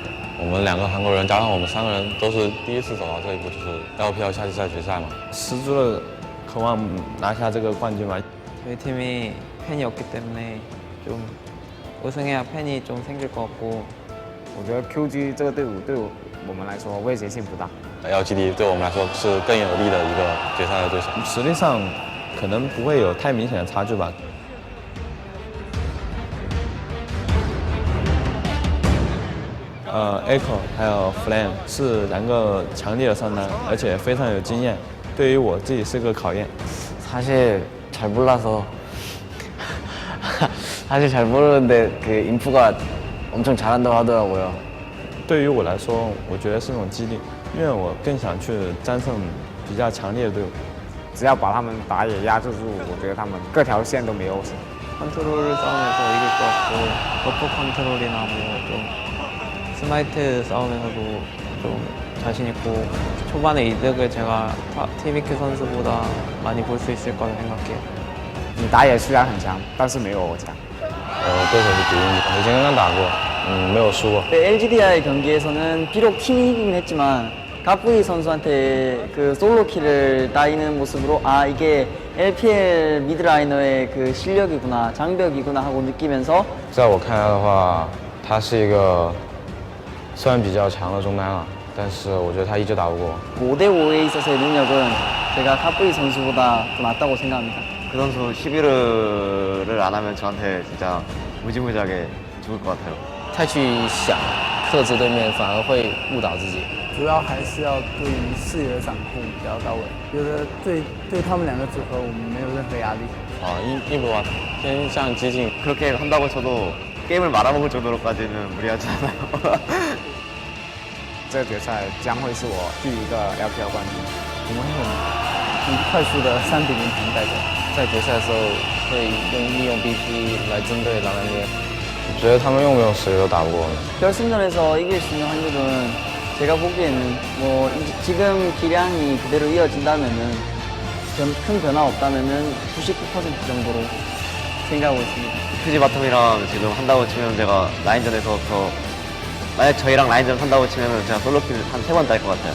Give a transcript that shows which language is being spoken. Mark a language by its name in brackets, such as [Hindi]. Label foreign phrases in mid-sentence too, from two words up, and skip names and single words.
[Chinese] 我们2个韩国人加上我们3个人都是第一次走到这一步，就是 LPL 夏季赛决赛嘛，十足的渴望拿下这个冠军吧。 [Korean] 저희 팀이 팬이 없기 때문에 좀 우승해야 팬이 좀 생길 것 같고 [Chinese] 我觉得 QG 这个队伍对我们来说威胁性不大。 LGD 对我们来说是更有利的一个决赛的对手。实力上可能不会有太明显的差距吧。Echo 还有 Flame 是2个强力的上单，而且非常有经验，对于我自己是个考验。 [Korean] 사실 잘 몰라서 사실 잘 모르는데 그 인프가 엄청 잘한다고 하더라고요. [Chinese] 对于我来说，我觉得是一种激励，因为我更想去战胜比较强烈的队伍。只要把他们打野压制住，我觉得他们各条线都没优势。 [Korean] 컨트롤 싸움에서 이길 것 같고 버프 컨트롤이나 뭐 좀 스마이트 싸움에서도 좀 자신 있고 초반에 이득을 제가 TBQ 선수보다 많이 볼 수 있을 거라 생각해요. [Chinese] 你打野虽然很强，但是没有我强。对手是敌人，我以前刚刚打过，没有输过。 [Korean] LGD와의 경기에서는 비록 팀이 이기긴 했지만 가프이 선수한테 그 솔로 킬을 따이는 모습으로 아 이게 LPL 미드라이너의 그 실력이구나 장벽이구나 하고 느끼면서 [Chinese] 在我看来的话，他是一个虽然比较强的中单啊，但是我觉得他依旧打不过。 [Korean] 5대5에 있어서의 능력은 제가 가프이 선수보다 더 낫다고 생각합니다. 그 선수 11을 안 하면 저한테 진짜 무지무지하게 죽을 것 같아요. [Chinese] 太去想克制对面，反而会误导自己。主要还是要对于视野的掌控比较到位。觉得对他们2个组合，我们没有任何压力。 인프가偏向激进。 [Korean] 그렇게 한다고 쳐도 게임을 말아먹을 정도로까지는 무리하지 않아요. [Chinese] 这个决赛将会是我第一个 LPL 冠军。我们会很快速的3比0平带走。在决赛的时候会利用 BP 来针对狼人捏。我觉得他们用不用实力都打不过我们。 [Korean] 결승전에서 이길 수 있는 확률은 제가 보기에는 뭐 지금 기량이 그대로 이어진다면은 큰 변화 없다면은 99% 정도로 생각하고 있습니다. 퓨지 바텀이랑 지금 한다고 치면 제가 라인전에서 더 만약 저희랑 라인전 한다고 치면 제가 솔로킬 한 3번 딸 것 같아요.